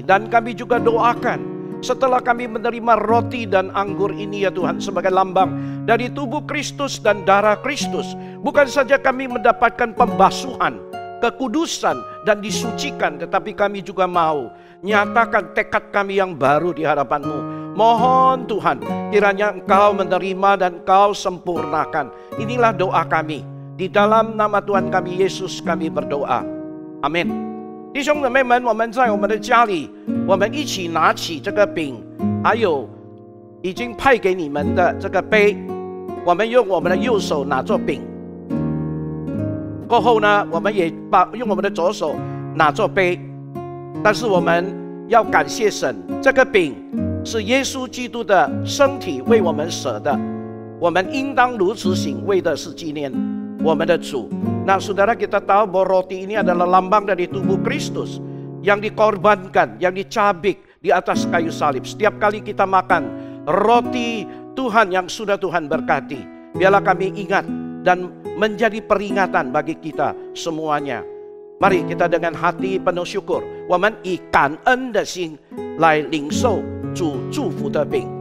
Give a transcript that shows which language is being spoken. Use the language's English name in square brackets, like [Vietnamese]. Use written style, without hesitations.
[Indonesian] Dan kami juga doakan, setelah kami menerima roti dan anggur ini ya Tuhan, sebagai lambang dari tubuh Kristus dan darah Kristus, bukan saja kami mendapatkan pembasuhan, kekudusan dan disucikan, tetapi kami juga mau nyatakan tekad kami yang baru di hadapan-Mu. Mohon Tuhan, kiranya Engkau menerima dan Engkau sempurnakan. Inilah doa kami. Di dalam nama Tuhan kami Yesus kami berdoa. Amin. [Chinese] 弟兄姊妹们，我们在我们的家里，我们一起拿起这个饼，还有已经派给你们的这个杯，我们用我们的右手拿作饼。过后呢，我们也用我们的左手拿作杯。但是我们要感谢神，这个饼是耶稣基督的身体为我们舍的，我们应当如此行，为的是纪念我们的主。 [Indonesian] Nah saudara, kita tahu bahwa roti ini adalah lambang dari tubuh Kristus yang dikorbankan, yang dicabik di atas kayu salib. Setiap kali kita makan roti Tuhan yang sudah Tuhan berkati, biarlah kami ingat dan menjadi peringatan bagi kita semuanya. Mari kita dengan hati penuh syukur， [Chinese] 我们以感恩的心来领受主祝福的饼。